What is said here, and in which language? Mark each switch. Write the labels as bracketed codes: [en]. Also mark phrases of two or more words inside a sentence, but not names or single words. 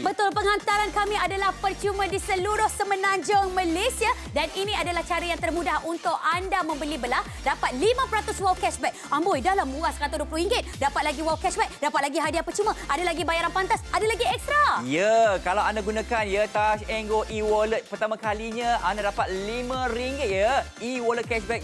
[ms] Betul, penghantaran kami adalah percuma di seluruh Semenanjung Malaysia dan ini adalah cara yang termudah untuk anda membeli belah. Dapat 5% wow cashback. Amboi, dalam murah RM120. Dapat lagi wow cashback, dapat lagi hadiah percuma, ada lagi bayaran pantas, ada lagi ekstra. Ya, kalau anda gunakan ya Touch and Go e-wallet pertama kalinya, anda dapat RM5 ya. E-wallet cashback.